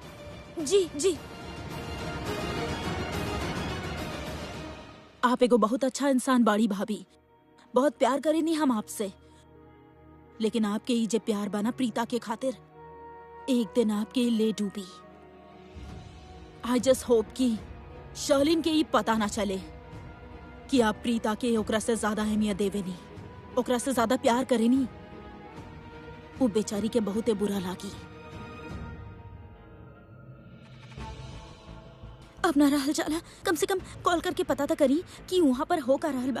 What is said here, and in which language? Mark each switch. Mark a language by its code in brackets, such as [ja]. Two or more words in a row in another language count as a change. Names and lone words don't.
[bho] जी जी। आप एगो बहुत अच्छा इंसान बाड़ी भाभी, बहुत प्यार करे नहीं हम आपसे, लेकिन आपके ये जे प्यार बना प्रीता के खातिर एक दिन आपके ले डूबी। [en] I just hope [bho] कि शर्लिन के ये पता ना चले कि आप प्रीता के ओकरा से ज्यादा अहमियत देवे नहीं, ओकरा से ज्यादा प्यार करे नहीं। वो बेचारी के बहुते बुरा लागी। अब ना रहल जाला, कम से कम कॉल करके पता तो करी कि वहाँ पर हो का रहल बा।